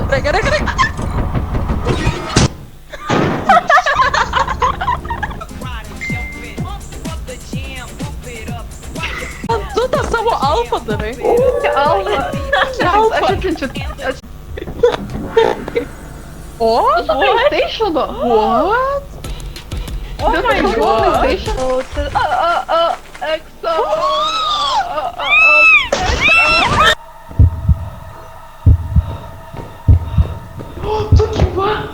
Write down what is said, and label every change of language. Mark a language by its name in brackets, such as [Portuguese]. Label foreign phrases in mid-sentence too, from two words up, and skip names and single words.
[Lithuanian] Gerai. Tu tą savo alfą darai. Alfa. Alfa. Aš atsiunčiu. O? PlayStation'o. [English] What? Oh my god! [Lithuanian] PlayStation. Exo. Tu gyva.